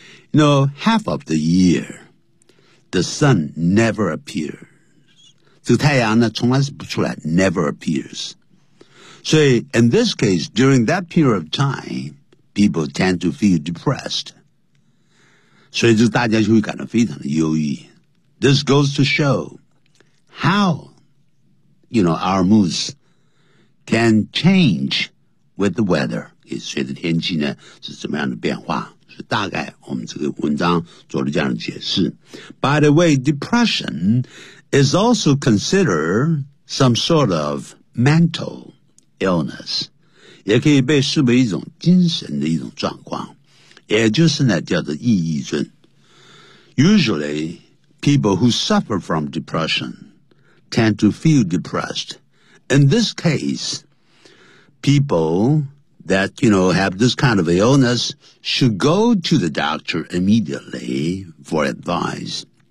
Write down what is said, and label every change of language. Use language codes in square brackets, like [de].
[en] You know, half of the year, the sun never appears. [zh] 这个太阳呢，从来是不出来 [en] ，never appears. So in this case, during that period of time, people tend to feel depressed. [zh] 所以就大家就会感到非常的忧郁。 [en] This goes to show how, you know, our moods can change with the weather. [zh] 也随着天气呢是怎么样的变化。是大概我们这个文章做了这样的解释。 [en] By the way, depression is also considered some sort of mental illness. [zh] 也可以被视为一种精神的一种状况。也就是呢叫做抑郁症。 [en] Usually, people who suffer from depression tend to feel depressed. In this case, people... that, you know, have this kind of illness should go to the doctor immediately for advice.